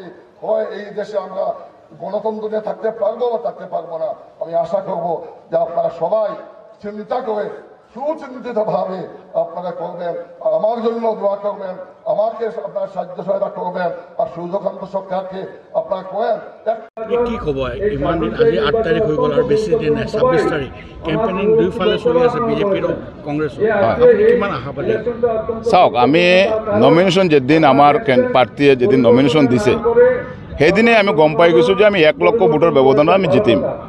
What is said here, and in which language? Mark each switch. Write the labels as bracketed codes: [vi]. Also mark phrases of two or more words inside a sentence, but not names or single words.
[bn] হয় এই দেশে আমরা গণতন্ত্র নিয়ে থাকতে পারবো বা থাকতে পারবো না। আমি আশা করব যে আপনারা সবাই চিন্তা করে সুচিন্তিত ভাবে আপনারা করবেন, আমার জন্য দোয়া করবেন, আমাকে আপনারা সাহায্য সহায়তা করবেন, আর সূর্যকান্ত সরকারকে আপনারা করেন। [as] কি খবৰ? ইমান দিন আজি 8 তাৰিখ হৈ গ'ল আৰু বেছি দিন নাই, 26 তাৰিখ। কেম্পেইনিং দুইফালে চলি আছে, বিজেপিৰ কংগ্ৰেছৰ। আপুনি কিমান আশাবাদী? চাওক, আমি নমিনেশ্যন যেদিন আমাৰ পাৰ্টীয়ে যেদিন নমিনেশ্যন দিছে সেইদিনে আমি গম পাই গৈছোঁ যে আমি 1 লক্ষ ভোটৰ ব্যৱধানত আমি জিতিম।